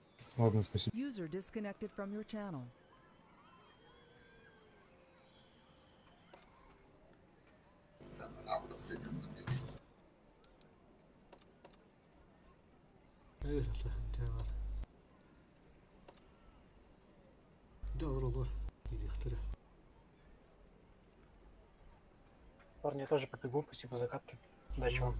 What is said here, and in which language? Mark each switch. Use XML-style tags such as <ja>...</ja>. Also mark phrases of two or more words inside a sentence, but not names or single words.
<ru>Ладно, спасибо.</ru> <en>User disconnected from your channel.</en> <tr>Evet devam. Doğru olur. Gidiyor.</tr> <ru>Парни, я тоже побегу, спасибо за катки. Удачи вам.</ru>